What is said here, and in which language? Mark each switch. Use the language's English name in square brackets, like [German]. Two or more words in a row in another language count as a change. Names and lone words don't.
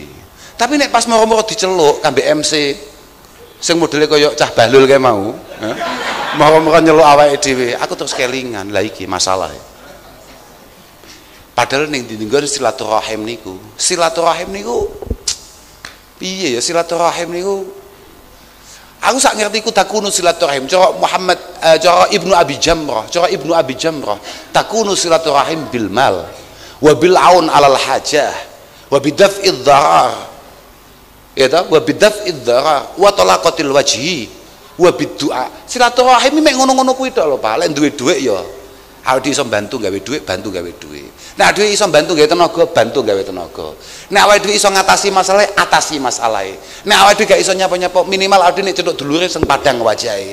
[Javanese] Tapi nek pas moro-moro diceluk kambe MC sing modele kaya cah balul kae mau, moro-moro nyeluk awake dhewe, aku terus kelingan. Lah iki masalah. Padahal ning dinggon silaturahim niku piye ya silaturahim niku aku sak ngerti ku takunu silaturahim cara Muhammad cara Ibnu Abi Jamrah takunu silaturahim [Arabic] بالمال وبالعون على الحاجة وبدفع الضرر يا تا وبدفع الضرر وطلاقة الوجه وبالدعاء. [Javanese] Silaturahim mek ngono-ngono kuwi tok lho Pak. Lek duwe dhuwit ya awake iso bantu gawe dhuwit, bantu gawe dhuwit. Nek dhewe iso bantu gawe tenaga, bantu gawe tenaga. Nek awake dhewe iso ngatasi masalah, atasi masalahe. Nek awake dhewe gak iso nyapa-nyapa, minimal awake dhewe nek cetuk dulure sing padang wajahe.